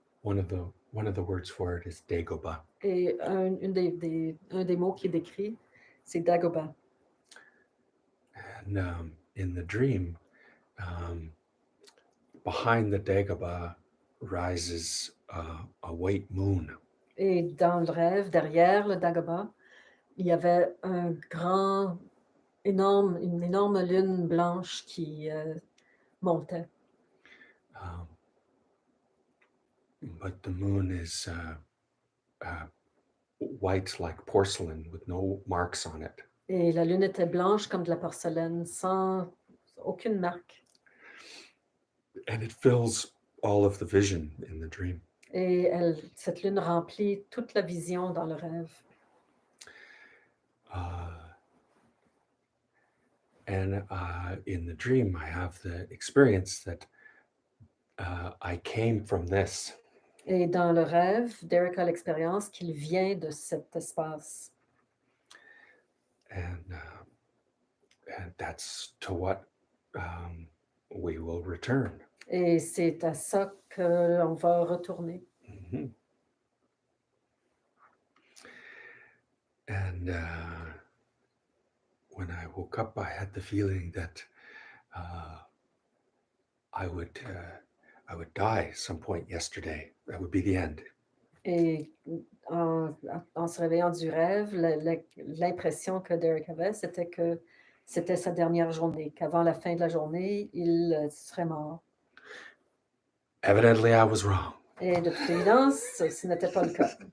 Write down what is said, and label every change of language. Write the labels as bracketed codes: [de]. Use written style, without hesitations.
[en] One of the words for it is Dagoba. [fr] Et un des mots qui est décrit, c'est Dagoba. [en] And in the dream, behind the Dagoba rises a white moon. [fr] Et dans le rêve, derrière le Dagoba, il y avait une énorme lune blanche qui montait. [en] But the moon is white like porcelain with no marks on it. [fr] Et la lune était blanche comme de la porcelaine, sans aucune marque. [en] And it fills all of the vision in the dream. [fr] Et cette lune remplit toute la vision dans le rêve. [en] And in the dream, I have the experience that I came from this. [fr] Et dans le rêve, Derek a l'expérience qu'il vient de cet espace. [en] And that's to what we will return. [fr] Et c'est à ça qu'on va retourner. Mm-hmm. [en] And when I woke up, I had the feeling that I would die some point yesterday. That would be the end. [fr] Et en se réveillant du rêve, l'impression que Derek avait, c'était que c'était sa dernière journée, qu'avant la fin de la journée, il serait mort. [en] Evidently, I was wrong. [fr] Et de toute évidence, ce n'était pas le cas.